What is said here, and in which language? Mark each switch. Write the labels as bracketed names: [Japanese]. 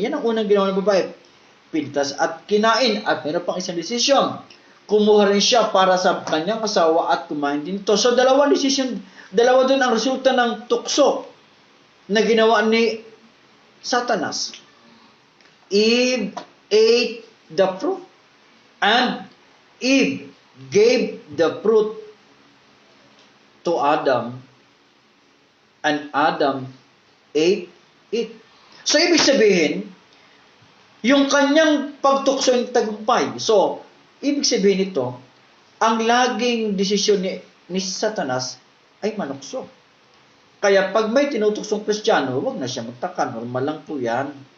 [Filipino] Yan ang unang ginawa ng babae. Pintas at kinain. At meron pang isang desisyon. Kumuha rin siya para sa kanyang asawa at kumain din ito. So dalawang desisyon, dalawa doon ang resulta ng tukso na ginawa ni Satanas. [English] Eve ate the fruit and Eve gave the fruit to Adam and Adam ate it. [Filipino] So, ibig sabihin, yung kanyang pagtukso yung tagumpay. So, ibig sabihin ito, ang laging desisyon ni Satanas ay manukso. Kaya pag may tinutuksong Kristiyano, huwag na siya magtaka. Normal lang po yan.